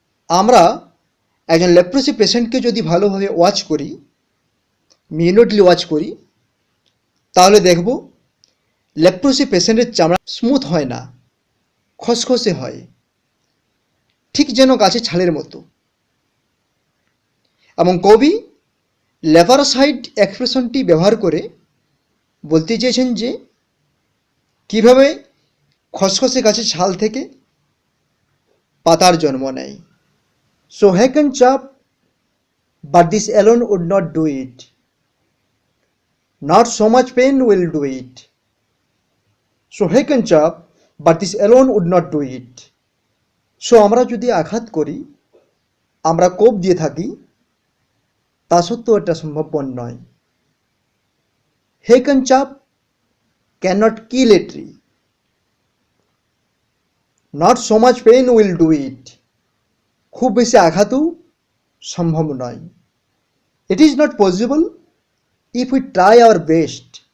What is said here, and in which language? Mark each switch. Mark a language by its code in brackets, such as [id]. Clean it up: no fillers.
[bn] আমরা একজন লেপ্রোসি পেশেন্টকে যদি ভালোভাবে ওয়াচ করি, মিনিটলি ওয়াচ করি, তাহলে দেখব লেপ্রোসি পেশেন্টের চামড়া স্মুথ হয় না, খসখসে হয়, ঠিক যেন গাছের ছালের মতো। এবং কবি লেপারোসাইড এক্সপ্রেশনটি ব্যবহার করে বলতে চেয়েছেন যে কিভাবে খসখসে গাছের ছাল থেকে পাতার জন্ম নেয়। [en] So he can chop, but this alone would not do it. Not so much pain will do it. So he can chop, but this alone would not do it. [bn] So আমরা যদি আঘাত করি, আমরা কোপ দিয়ে থাকি, তা সত্ত্বেও এটা সম্ভবপর নয়। [en] He can chop, cannot kill a tree. Not so much pain will do it. [bn] খুব বেশি আঘাতও সম্ভব নয়। [en] It is not possible if we try our best.